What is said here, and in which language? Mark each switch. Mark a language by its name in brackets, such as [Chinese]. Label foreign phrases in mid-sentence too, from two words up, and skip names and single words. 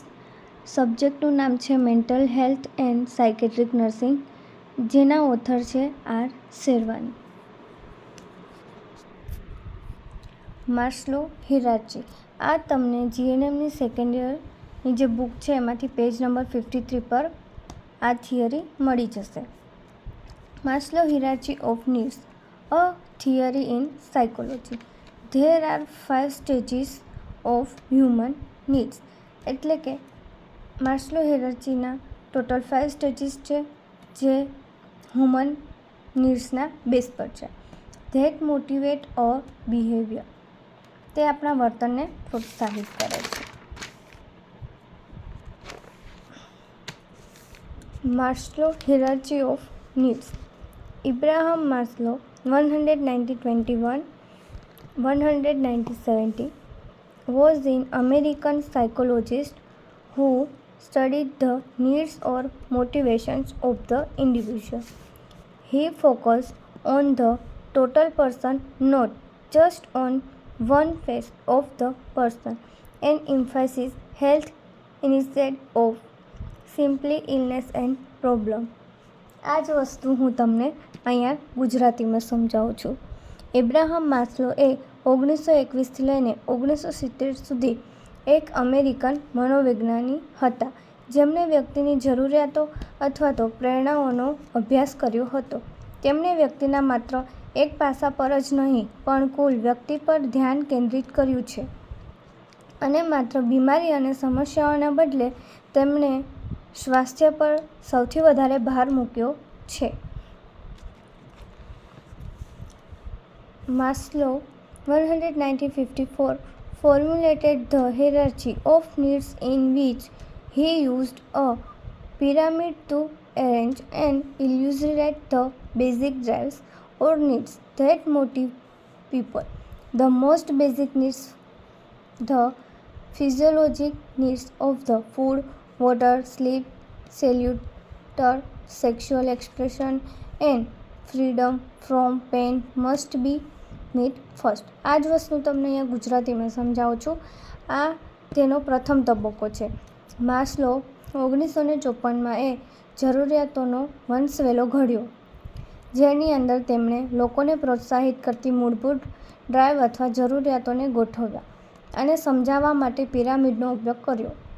[Gujarati] સબ્જેક્ટનું નામ છે મેન્ટલ હેલ્થ એન્ડ સાયકેટ્રિક નર્સિંગ, જેના ઓથર છે આર શેરવાની. માસ્લો હિરાર્ચી. આ તમને જીએનએમની સેકન્ડ યરની જે બુક છે એમાંથી [English] page number [Gujarati] 53 પર આ થિયરી મળી જશે. માસ્લો હિરાર્ચી ઓફ નીડ્સ, [English] a theory in psychology. There are 5 stages of human needs. [Gujarati] એટલે કે માસ્લો હિરાર્ચીના ટોટલ 5 સ્ટેજીસ છે જે હ્યુમન નીડ્સના બેઝ પર છે. [English] that motivate a behavior, [Gujarati] તે આપણા વર્તનને પ્રોત્સાહિત કરે છે. માસ્લો હિરાર્ચી ઓફ નીડ્સ. [English] Abraham Maslow 190-170 was an American psychologist who studied the needs or motivations of the individual. He focused on the total person, not just on one phase of the person, and emphasized health instead of simply illness and problem. [Gujarati] આ જ વસ્તુ હું તમને અહીંયા ગુજરાતીમાં સમજાવું છું. એબ્રાહમ માસ્લો એ 1921થી લઈને 1970 સુધી એક અમેરિકન મનોવિજ્ઞાની હતા, જેમણે વ્યક્તિની જરૂરિયાતો અથવા તો પ્રેરણાઓનો અભ્યાસ કર્યો હતો. તેમણે વ્યક્તિના માત્ર એક પાસા પર જ નહીં પણ કુલ વ્યક્તિ પર ધ્યાન કેન્દ્રિત કર્યું છે, અને માત્ર બીમારી અને સમસ્યાઓના બદલે તેમણે સ્વાસ્થ્ય પર સૌથી વધારે ભાર મૂક્યો છે. [English] Maslow 190-54 formulated the hierarchy of needs in which he used a pyramid to arrange and illustrate the basic drives or needs that motivate people. The most basic needs, the physiological needs of the food, water, sleep, shelter, sexual expression, and freedom from pain must be met first. [Gujarati] આ જ વસ્તુ તમને અહીંયા ગુજરાતીમાં સમજાવું છું. આ તેનો પ્રથમ તબક્કો છે. માસ્લો 1954માં એ જરૂરિયાતોનો વંશવેલો ઘડ્યો, જેની અંદર તેમણે લોકોને પ્રોત્સાહિત કરતી મૂળભૂત ડ્રાઈવ અથવા જરૂરિયાતોને ગોઠવ્યા અને સમજાવવા માટે પિરામિડનો ઉપયોગ કર્યો.